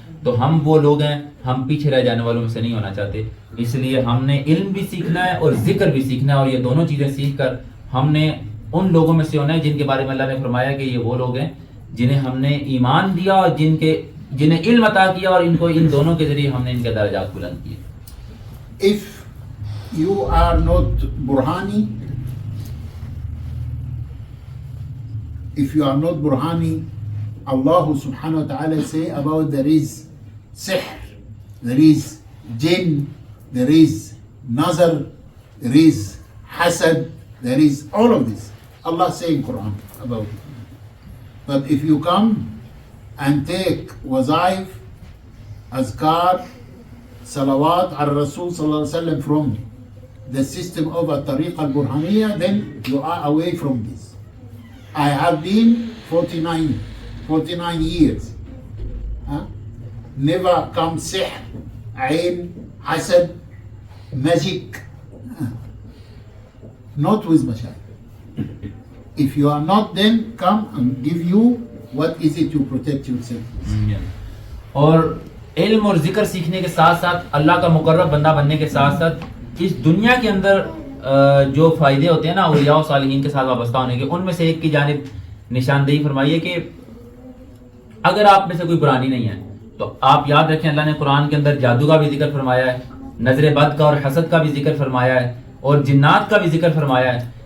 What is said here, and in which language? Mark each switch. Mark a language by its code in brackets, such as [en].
[ur] تو ہم وہ لوگ ہیں, ہم پیچھے رہ جانے والوں میں سے نہیں ہونا چاہتے. اس لیے ہم نے علم بھی سیکھنا ہے اور ذکر بھی سیکھنا ہے, اور یہ دونوں چیزیں سیکھ کر ہم نے ان لوگوں میں سے ہونا ہے جن کے بارے میں اللہ نے فرمایا کہ یہ وہ لوگ ہیں جنہیں ہم نے ایمان دیا اور جنہیں علم عطا کیا, اور ان کو ان دونوں کے ذریعے ہم نے ان کے درجات بلند کیے. [en] If you are not Burhani, Allah subhanahu wa ta'ala say about there is sihr, there is jinn, there is nazar, there is hasad, there is all of this. Allah say in Quran about it. But if you come and take wazaif, azkar, salawat al Rasul sallallahu alaihi wasallam from the system of a tariq al-Burhaniyya, then you are away from this. I have been 49 years. Never come sihr, ain, hasad, magic. Not with mashayikh. If you are not, then come and give you what is it to protect yourself. [ur] اور علم اور ذکر سیکھنے کے ساتھ ساتھ اللہ کا مقرب بندہ بننے کے ساتھ ساتھ اس دنیا کے اندر جو فائدے ہوتے ہیں نا اولیاء و صالحین کے ساتھ وابستہ ہونے کے, ان میں سے ایک کی جانب نشاندہی فرمائیے کہ اگر آپ میں سے کوئی پرانی نہیں ہے تو آپ یاد رکھیں اللہ نے قرآن کے اندر جادو کا بھی ذکر فرمایا ہے, نظر بد کا اور حسد کا بھی ذکر فرمایا ہے, اور جنات کا بھی ذکر فرمایا ہے.